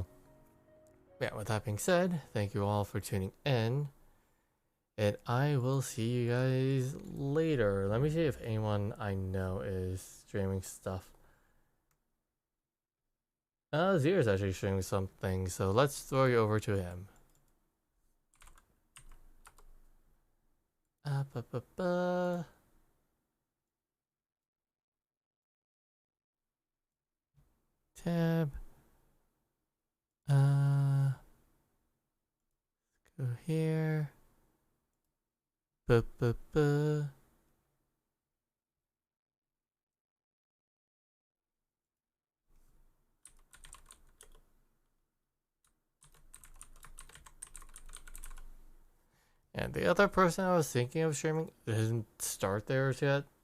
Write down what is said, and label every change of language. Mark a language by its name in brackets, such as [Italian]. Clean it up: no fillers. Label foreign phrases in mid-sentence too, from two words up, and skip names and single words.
[English] Yeah, with that being said, thank you all for tuning in. And I will see you guys later. Let me see if anyone I know is streaming stuff. Zier's actually streaming something, so let's throw you over to him. Ba, ba, ba. Tab. Go here. Ba, ba, ba. And the other person I was thinking of streaming didn't start theirs yet.